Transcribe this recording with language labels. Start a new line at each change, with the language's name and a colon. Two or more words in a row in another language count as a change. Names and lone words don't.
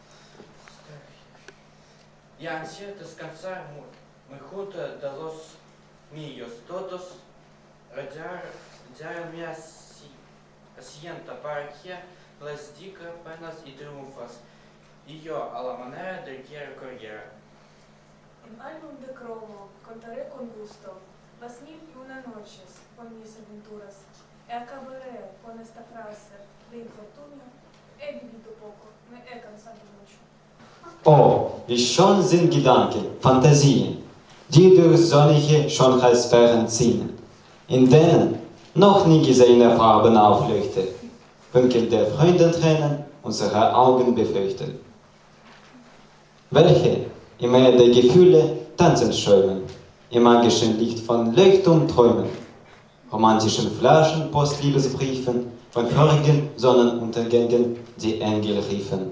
Spanish: Y ansía descansar muy junto de los míos, todos rodear mi asiento para que les diga penas y triunfos, y yo a la manera de que recorriera. En álbum de cromo contaré con gusto las 1001 noches con mis aventuras y acabaré con esta frase de infortunio. He vivido poco, me he cansado mucho.
German: Oh, wie schön sind Gedanken, Fantasien, die durch sonnige Schönheitssphären ziehen, in denen noch nie gesehene Farben aufleuchten, Winkel der Freudentränen unsere Augen befeuchten. Welche im Meer der Gefühle tanzen schäumen, im magischen Licht von Leuchtturmträumen, romantischen Flaschen, Postliebesbriefen, von vorigen Sonnenuntergängen die Engel riefen.